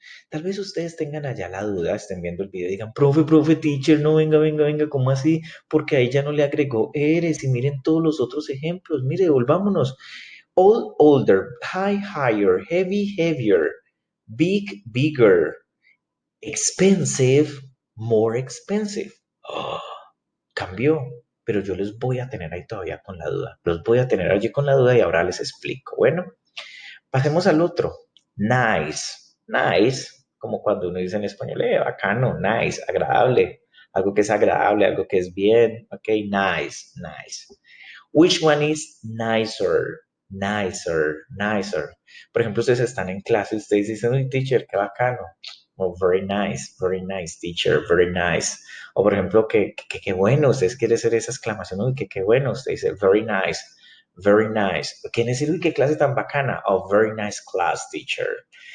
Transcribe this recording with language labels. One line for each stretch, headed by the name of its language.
Spanish: Tal vez ustedes tengan allá la duda, estén viendo el video y digan, profe, teacher, no, venga, ¿cómo así? Porque ahí ya no le agregó eres y miren todos los otros ejemplos. Mire, volvámonos.
English: Old, older, high, higher, heavy, heavier, big, bigger, expensive, more expensive. ¡Oh!
Spanish: Cambió, pero yo les voy a tener ahí todavía con la duda. Los voy a tener allí con la duda y ahora les explico. Bueno, pasemos al otro. Nice. Nice, como cuando uno dice en español, bacano, nice, agradable. Algo que es agradable, algo que es bien. Ok, nice.
English: Which one is nicer?
Spanish: nicer, nicer. Por ejemplo, ustedes están en clase, ustedes dicen, uy, teacher, qué bacano.
English: O very nice, teacher, very nice.
Spanish: O por ejemplo, qué bueno, ustedes quieren hacer esa exclamación, uy, qué bueno, usted dice,
English: very nice, very nice.
Spanish: ¿Quieren decir, uy, qué clase tan bacana?
English: Oh, very nice class, teacher.